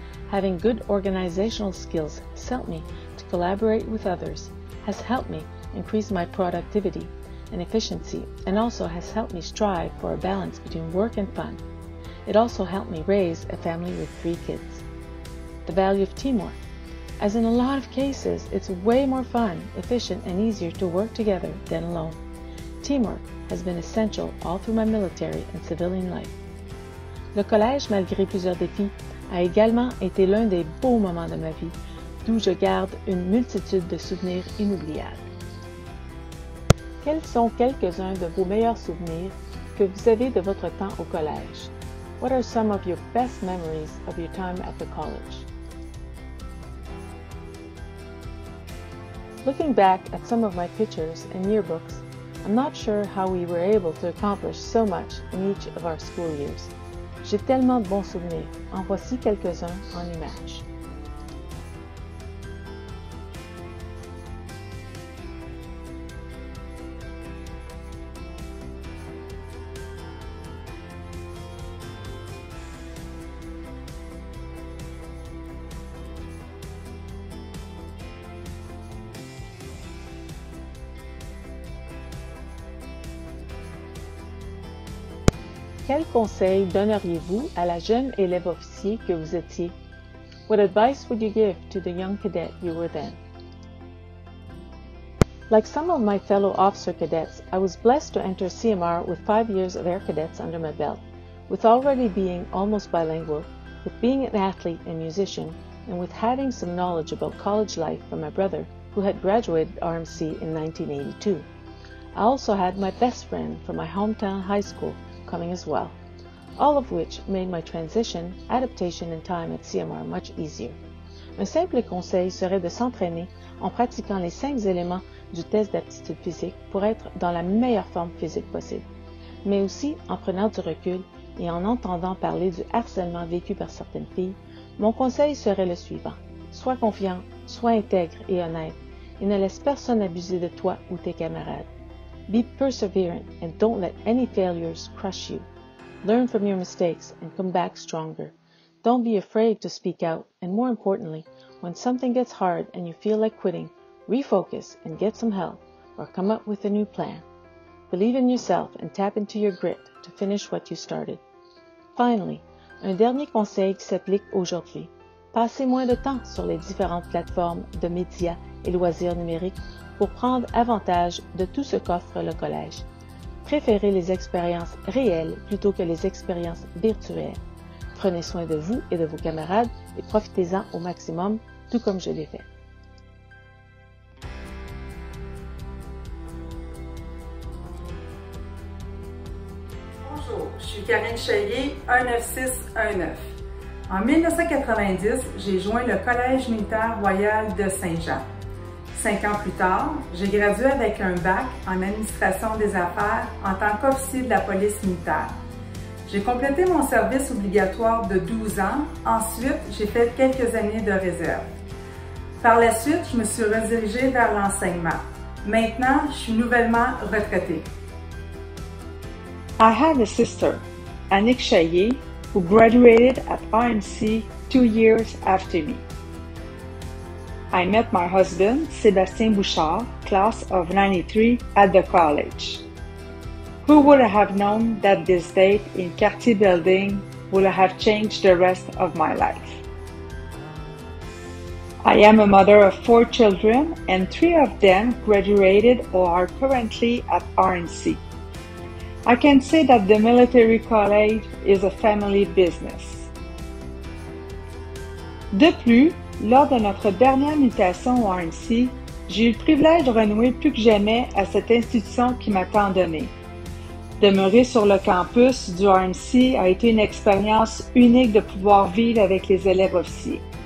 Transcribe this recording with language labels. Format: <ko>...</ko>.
<en>Having good organizational skills has helped me to collaborate with others, has helped me increase my productivity and efficiency, and also has helped me strive for a balance between work and fun. It also helped me raise a family with 3 kids. The value of teamwork. as in a lot of cases, it's way more fun, efficient, and easier to work together than alone. Teamwork has been essential all through my military and civilian life.</en> <fr>Le collège, malgré plusieurs défis, a également été l'un des beaux moments de ma vie, d'où je garde une multitude de souvenirs inoubliables. Quels sont quelques-uns de vos meilleurs souvenirs que vous avez de votre temps au collège?</fr> <en>What are some of your best memories of your time at the college? Looking back at some of my pictures and yearbooks, I'm not sure how we were able to accomplish so much in each of our school years.</en> <fr>J'ai tellement de bons souvenirs. En voici quelques-uns en images. Quel conseil donneriez-vous à la jeune élève officier que vous étiez?</fr> <en>What advice would you give to the young cadet you were then? Like some of my fellow officer cadets, I was blessed to enter CMR with 5 years of air cadets under my belt, with already being almost bilingual, with being an athlete and musician, and with having some knowledge about college life from my brother, who had graduated RMC in 1982. I also had my best friend from my hometown high school coming as well, all of which made my transition, adaptation, and time at CMR much easier.</en> <fr>Un simple conseil serait de s'entraîner en pratiquant les 5 éléments du test d'aptitude physique pour être dans la meilleure forme physique possible, mais aussi en prenant du recul et en entendant parler du harcèlement vécu par certaines filles. Mon conseil serait le suivant: sois confiant, sois intègre et honnête, et ne laisse personne abuser de toi ou tes camarades.</fr> <en>Be perseverant and don't let any failures crush you. Learn from your mistakes and come back stronger. Don't be afraid to speak out, and more importantly, when something gets hard and you feel like quitting, refocus and get some help or come up with a new plan. Believe in yourself and tap into your grit to finish what you started. Finally,</en> <fr>un dernier conseil qui s'applique aujourd'hui. Passez moins de temps sur les différentes plateformes de médias et loisirs numériques pour prendre avantage de tout ce qu'offre le collège. Préférez les expériences réelles plutôt que les expériences virtuelles. Prenez soin de vous et de vos camarades et profitez-en au maximum, tout comme je l'ai fait. Bonjour, je suis Karine Chaillier, 19619. En 1990, j'ai joint le Collège militaire royal de Saint-Jean. 5 ans plus tard, j'ai gradué avec un bac en administration des affaires en tant qu'officier de la police militaire. J'ai complété mon service obligatoire de 12 ans. Ensuite, j'ai fait quelques années de réserve. Par la suite, je me suis redirigée vers l'enseignement. Maintenant, je suis nouvellement retraitée.</fr> <en>I had a sister, Annick Chaillier, who graduated at RMC 2 years after me. I met my husband, Sébastien Bouchard, class of 93, at the college. Who would have known that this date in Cartier Building would have changed the rest of my life? I am a mother of 4 children, and 3 of them graduated or are currently at RMC. I can say that the military college is a family business.</en> <fr>De plus, lors de notre dernière mutation au RMC, j'ai eu le privilège de renouer plus que jamais à cette institution qui m'a tant donné. Demeurer sur le campus du RMC a été une expérience unique de pouvoir vivre avec les élèves officiers.</fr>